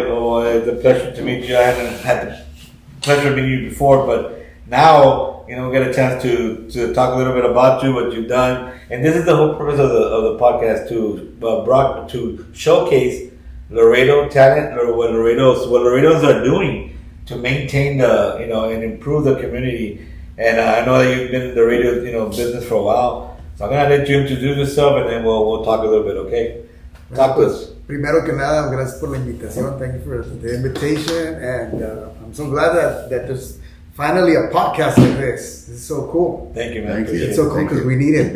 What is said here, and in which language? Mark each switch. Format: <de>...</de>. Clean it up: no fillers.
<en>Oh, it's a pleasure to meet you. I haven't had the pleasure of meeting you before, but now we get a chance to talk a little bit about you, what you've done, and this is the whole purpose of the podcast to showcase Laredo talent or what Laredos are doing to maintain and improve the community. And I know that you've been in the radio business for a while, so I'm gonna let you introduce yourself, and then we'll talk a little bit. Okay? Talk to us.</en> <es>Primero que nada, gracias por la invitación.</es> <en>Thank you for the invitation, and I'm so glad that there's finally a podcast like this. This is so cool. Thank you, man. Thank you. Appreciate It's it. so cool because we need it.</en>